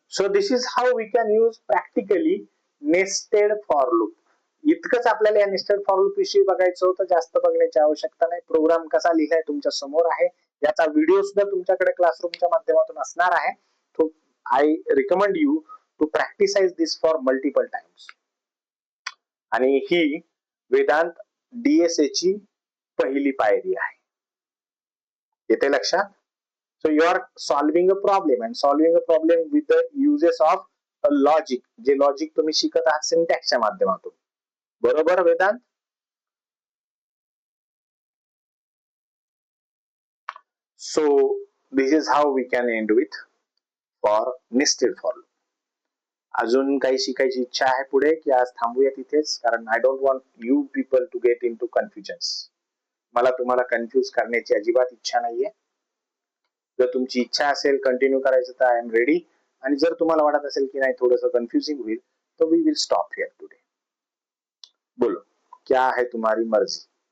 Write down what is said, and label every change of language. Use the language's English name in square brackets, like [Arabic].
[English] So this is how we can use practically nested for loop. [Marathi] इतकंच आपल्याला या nested for loop विषयी बघायचं होतं. जास्त बघण्याची आवश्यकता नाही. प्रोग्राम कसा लिहिलाय तुमच्या समोर आहे. याचा व्हिडिओ सुद्धा तुमच्याकडे क्लासरूमच्या माध्यमातून असणार आहे. [English] तो I recommend you to practicise this for multiple times. [Marathi] आणि ही वेदांत डीएसए ची पहिली पायरी आहे. येते लक्षात? [English] So you are solving a problem, and solving a problem with the uses of a logic. [Marathi] जे लॉजिक तुम्ही शिकत आहात सिंटॅक्सच्या माध्यमातून. बरोबर Vedanta? [English] So this is how we can end with for nested for loop. [Marathi] अजून काही शिकायची इच्छा आहे पुढे, की आज थांबूया तिथेच? कारण [English] I don't want you people to get into confusions. [Marathi] मला तुम्हाला कन्फ्युज करण्याची अजिबात इच्छा नाहीये. जर तुमची इच्छा असेल कंटिन्यू करायचं तर [English] I am ready. [Marathi] आणि जर तुम्हाला वाटत असेल की नाही थोडंसं कन्फ्युजिंग होईल तर [English] We will stop here today. [Hindi] बोलो, क्या है तुम्हारी मर्जी?